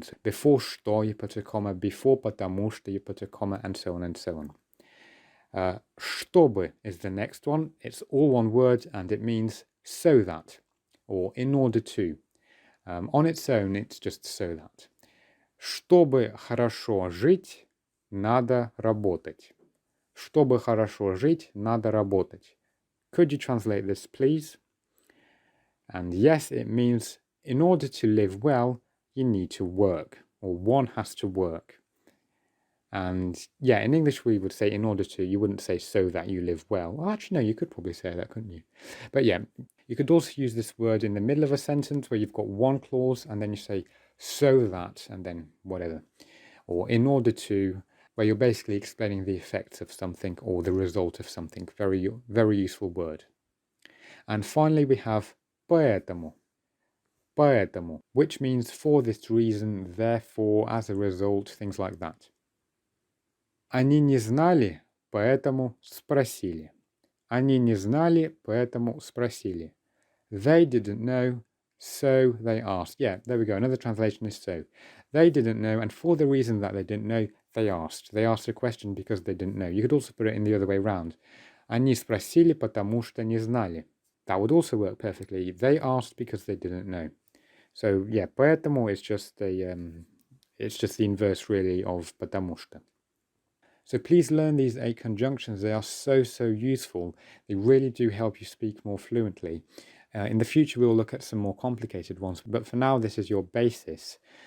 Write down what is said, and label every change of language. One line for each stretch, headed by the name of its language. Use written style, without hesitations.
English: So before что you put a comma, before потому что you put a comma, and so on and so on. Чтобы is the next one. It's all one word and it means so that, or in order to. On its own, it's just so that.
Russian: Чтобы хорошо жить, надо работать. Чтобы хорошо жить, надо работать.
English: Could you translate this, please? And yes, it means in order to live well, you need to work, or one has to work. And yeah, in English we would say in order to, you wouldn't say so that you live well. Well, actually, no, you could probably say that, couldn't you? But yeah, you could also use this word in the middle of a sentence where you've got one clause and then you say so that and then whatever. Or in order to, where you're basically explaining the effects of something or the result of something. Very, very useful word. And finally, we have поэтому. Поэтому, which means for this reason, therefore, as a result, things like that.
Russian: Они не знали, поэтому спросили. Они не знали, поэтому спросили.
English: They didn't know, so they asked. Yeah, there we go. Another translation is so. They didn't know, and for the reason that they didn't know, they asked. They asked a question because they didn't know. You could also put it in the other way around.
Russian: Они спросили, потому что не знали.
English: That would also work perfectly. They asked because they didn't know. So yeah, поэтому is just it's just the inverse really of потому что. So please learn these 8 conjunctions. They are so useful. They really do help you speak more fluently. In the future, we'll look at some more complicated ones, but for now, this is your basis.